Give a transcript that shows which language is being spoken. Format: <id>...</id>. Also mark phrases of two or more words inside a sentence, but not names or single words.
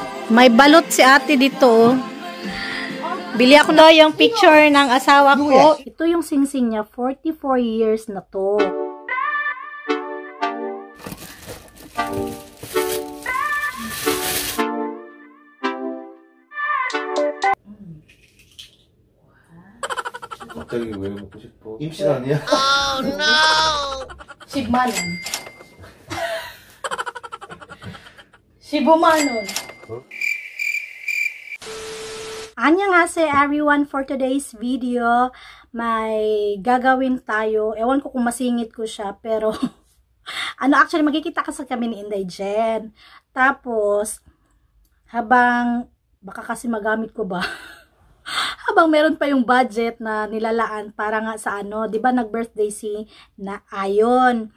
<tl>May balot si ate dito, oh. Bili ako na yung picture ng asawa ko. Ito yung singsing niya, 44 years na to.</tl> <ko>갑자기 왜 먹고 싶어? 임신 아니야?</ko> <en>Oh no!</en> <ko>10만원. 15만원.</ko> <en>Annyeonghaseyo everyone, for today's video,</en> <tl>may gagawin tayo. Ewan ko kung masingit ko siya, pero actually magkikita kasi kami ni Inday Jen. Tapos, baka kasi magamit ko ba? Habang meron pa yung budget na nilalaan para nga sa di ba nag-birthday si na Ayon.</tl>